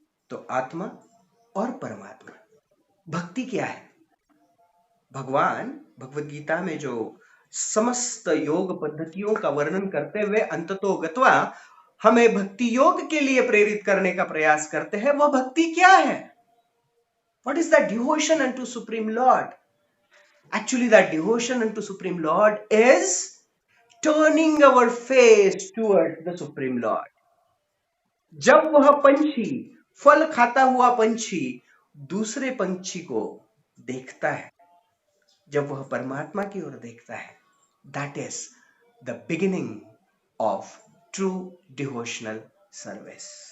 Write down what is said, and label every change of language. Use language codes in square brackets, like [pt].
[hi] तो आत्मा और परमात्मा, भक्ति क्या है? भगवान भगवद गीता में जो समस्त योग पद्धतियों का वर्णन करते हुए अंततो गत्वा हमें भक्ति योग के लिए प्रेरित करने का प्रयास करते हैं, वह भक्ति क्या है? [en] What is that devotion unto Supreme Lord? Actually, that devotion unto Supreme Lord is turning our face towards the Supreme Lord. [hi] जब वह पंछी, फल खाता हुआ पंछी, दूसरे पंछी को देखता है, जब वह परमात्मा की ओर देखता है, [en] that is the beginning of true devotional service.